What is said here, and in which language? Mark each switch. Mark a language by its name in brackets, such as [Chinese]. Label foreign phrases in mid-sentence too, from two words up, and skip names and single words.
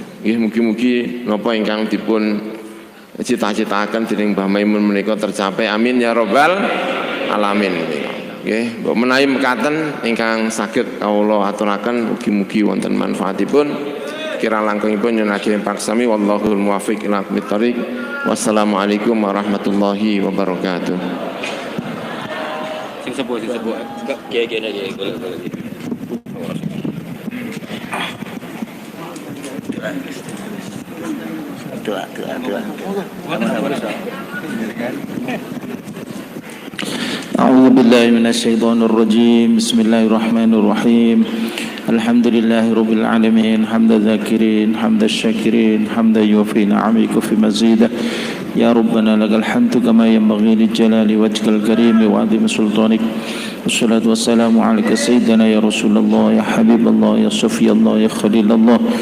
[Javanese] Nggih mugi-mugi napa ingkang dipun cita-citaken dening Mbah Maimun menika tercapai. [Arabic] آمين يا رب العالمين. [Javanese] Nggih, mbok menawi mekaten ingkang saged kawula aturaken mugi-mugi wonten manfaatipun. Kira langkungipun yen ajeng paksami [Arabic] والله الموفق إلى أقوم الطريق. والسلام عليكم ورحمة الله وبركاته. [Javanese] Sing sepuh kiai-kiai iki golek-golek. Doa. [Arabic] أعوذ بالله من الشيطان الرجيم بسم الله الرحمن الرحيم الحمد لله رب العالمين حمد الذاكرين حمد الشاكرين حمدا يوفي نعمك وفي مزيده يا ربنا لك الحمد كما ينبغي لجلال وجهك الكريم وعظيم سلطانك والصلاة والسلام عليك سيدنا يا رسول الله يا حبيب الله يا صفي الله يا خليل الله